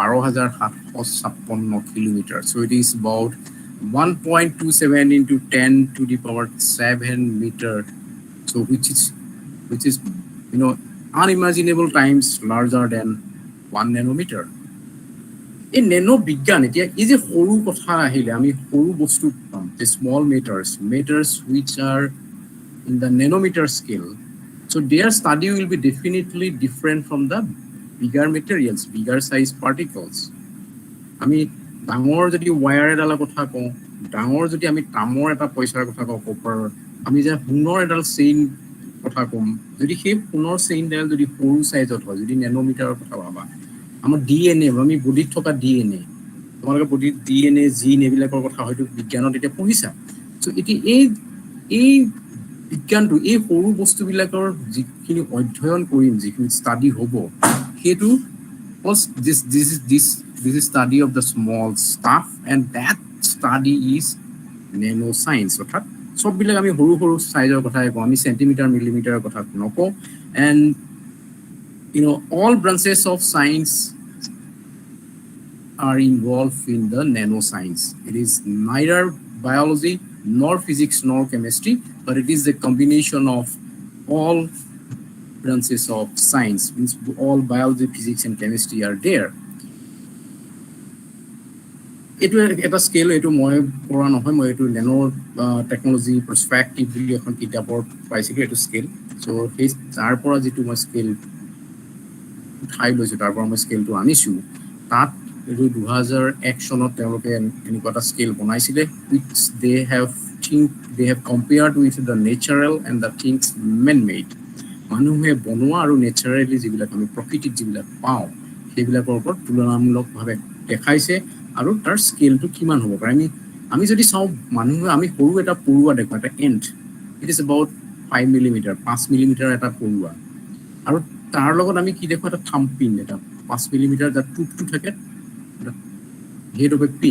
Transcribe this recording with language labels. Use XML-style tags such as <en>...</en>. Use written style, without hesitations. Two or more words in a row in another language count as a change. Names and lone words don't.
<en>12756 কিলোমিটাৰ so it is about 1.27 into 10 to the power 7 meter so which is unimaginable times larger than 1 nanometer in nano</en> <as>বিজ্ঞান এতিয়া এই যে সৰু কথা আহিলে আমি সৰু বস্তু পাম</as> <en>the small matters which are in the nanometer scale so their study will be definitely different from the bigger materials bigger size particles</en> <as>আমি ডাঙৰ যদি ওয়্যাৰ এডালৰ কথা কওঁ ডাঙৰ যদি আমি তামৰ এটা পইচাৰ কথা কওঁ কপাৰ আমি যে সোণৰ এডাল চেইন কথা কম যদি সেই সোণৰ চেইনডাল যদি সৰু সাইজত হয় যদি নেনোমিটাৰৰ কথা ভাবা আমাৰ ডিএনএ আমি বডিত থকা ডিএনএ তোমালোকে বডিত ডিএনএ জিন এবিলাকৰ কথা হয়তো বিজ্ঞানত এতিয়া পঢ়িছা সো এটি এই বিজ্ঞানটো এই সৰু বস্তুবিলাকৰ যিখিনি অধ্যয়ন কৰিম যিখিনি ষ্টাডি হ'ব হেতু</as> <en>this is study of the small stuff and that study is nanoscience</en> <as>অৰ্থাৎ সব বিলাক আমি সৰু সৰু সাইজৰ কথা কওঁ আমি সেন্টিমিটাৰ মিলিমিটাৰৰ কথা নকওঁ</as> <en>and all branches of science are involved in the nanoscience it is neither biology nor physics nor chemistry but it is the combination of all branches of science means all biology physics and chemistry are there</en> <as>এইটো এটা স্কেল, এইটো মই কৰা নহয়, মই এইটো নেনো টেকনলজি পাৰ্সপেক্টিভ বুলি এখন কিতাপৰ পাইছিলোঁ এইটো স্কেল। চ' সেই তাৰ পৰা যিটো মই স্কেল উঠাই লৈছোঁ, তাৰ পৰা মই স্কেলটো আনিছোঁ, তাত এইটো 2001 চনত তেওঁলোকে এনেকুৱা এটা স্কেল বনাইছিলে,</as> <en>which they have compared with the natural and the things man-made.</en> <as>মানুহে বনোৱা আৰু নেচাৰেলি যিবিলাক আমি প্ৰকৃতিত যিবিলাক পাওঁ সেইবিলাকৰ ওপৰত তুলনামূলকভাৱে দেখাইছে আৰু তাৰ স্কেলটো কিমান হ'ব পাৰে। আমি যদি চাওঁ, মানুহে আমি সৰু এটা পৰুৱা দেখোঁ, এটা এণ্ট,</as> <en>it is about 5 millimeter,</en> <as>5 মিলিমিটাৰ এটা পৰুৱা, আৰু তাৰ লগত আমি কি দেখোঁ, এটা থাম্পিন, এটা 5 মিলিমিটাৰ যাৰ টুপটো থাকে,</as> <en>head of a pin.</en>